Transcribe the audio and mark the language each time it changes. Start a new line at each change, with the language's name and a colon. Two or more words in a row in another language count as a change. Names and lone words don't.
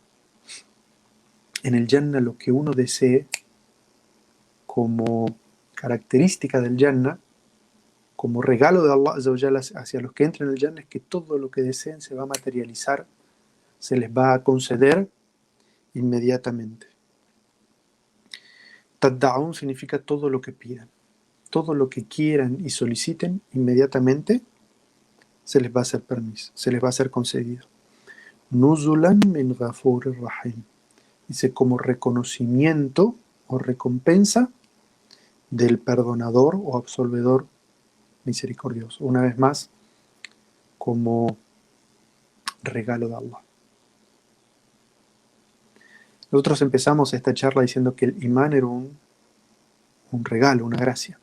Spanish: En el Jannah lo que uno desee como característica del Jannah, como regalo de
Arabic: الله عز وجل
Spanish: hacia los que entran en el Jannah, es que todo lo que deseen se va a materializar, se les va a conceder inmediatamente. Tadda'un significa todo lo que pidan. Todo lo que quieran y soliciten, inmediatamente se les va a hacer permiso, se les va a ser concedido.
Arabic: نزلا من غفور رحيم.
Spanish: Dice, como reconocimiento o recompensa del perdonador o absolvedor misericordioso. Una vez más, como regalo de Allah. Nosotros empezamos esta charla diciendo que el imán era un regalo, una gracia.